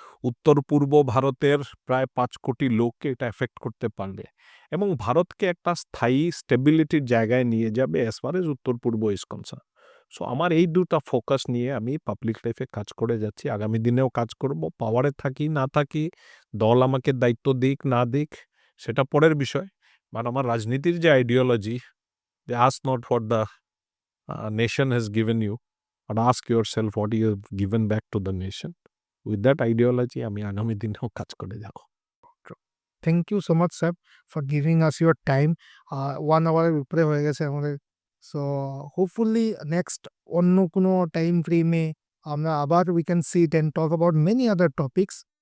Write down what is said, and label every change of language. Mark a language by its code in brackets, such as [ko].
[bn] উত্তর পূর্ব ভারতের প্রায় ৫ কোটি লোককে এটা এফেক্ট করতে পারবে এবং ভারতকে একটা স্থায়ী স্টেবিলিটির জায়গায় নিয়ে যাবে [en] as far as [bn] উত্তর পূর্ব ইজ কনসার্ন। সো আমার এই দুটা ফোকাস নিয়ে আমি পাবলিক লাইফে কাজ করে যাচ্ছি, আগামী দিনেও কাজ করব। পাওয়ারে থাকি না থাকি, দল আমাকে দায়িত্ব দিক না দিক, সেটা পরের বিষয়। বাট আমার রাজনীতির যে ideology, [en] they ask not what the nation has given you, but ask yourself what you have given back to the nation. With that ideology, [bn] আমি আগামী দিনেও কাজ করে যাব। [en] Thank you so much sir for giving us your time. [bn] 1 আওয়ারের উপরে হয়ে গেছে আমাদের। [en] so hopefully next [bn] অন্য কোনো টাইম ফ্রেমে আমরা আবার [en] We can sit and talk about many other topics.